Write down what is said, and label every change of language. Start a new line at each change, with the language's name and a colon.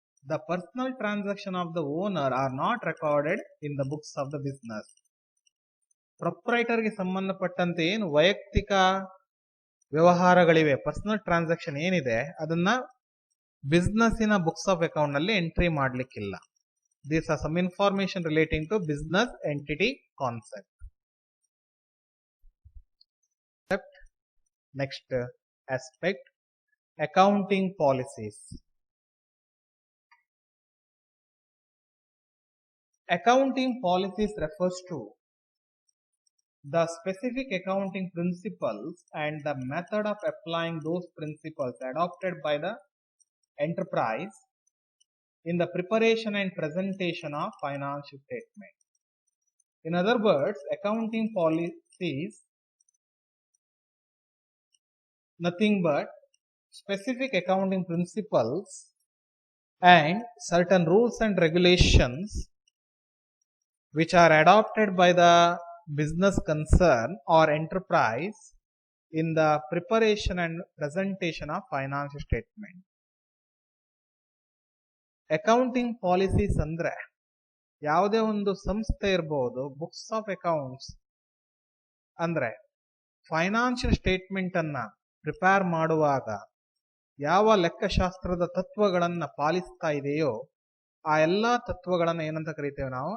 English: the personal transaction of the owner are not recorded in the books of the business.
Kannada: ಪ್ರೊಪ್ರೈಟರ್ಗೆ ಸಂಬಂಧಪಟ್ಟಂತೆ ಏನು ವೈಯಕ್ತಿಕ ವ್ಯವಹಾರಗಳಿವೆ, personal transaction ಏನಿದೆ, ಅದನ್ನ ಬಿಸ್ನೆಸ್ಸಿನ books of account ನಲ್ಲಿ entry ಮಾಡ್ಲಿಕ್ಕಿಲ್ಲ.
English: These are some information relating to business entity concept. Next aspect, accounting policies. Accounting policies refers to the specific accounting principles and the method of applying those principles adopted by the enterprise in the preparation and presentation of financial statement. In other words, accounting policies nothing but specific accounting principles and certain rules and regulations which are adopted by the business concern or enterprise in the preparation and presentation of financial statement.
Kannada: Accounting policies ಅಂದ್ರೆ ಯಾವುದೇ ಒಂದು ಸಂಸ್ಥೆ ಇರಬಹುದು, books of accounts ಅಂದ್ರೆ financial statement ಅನ್ನ prepare ಮಾಡುವಾಗ ಯಾವ ಲೆಕ್ಕಶಾಸ್ತ್ರದ ತತ್ವಗಳನ್ನ ಪಾಲಿಸ್ತಾ ಇದೆಯೋ ಆ ಎಲ್ಲಾ ತತ್ವಗಳನ್ನ ಏನಂತ ಕರಿತೇವೆ ನಾವು?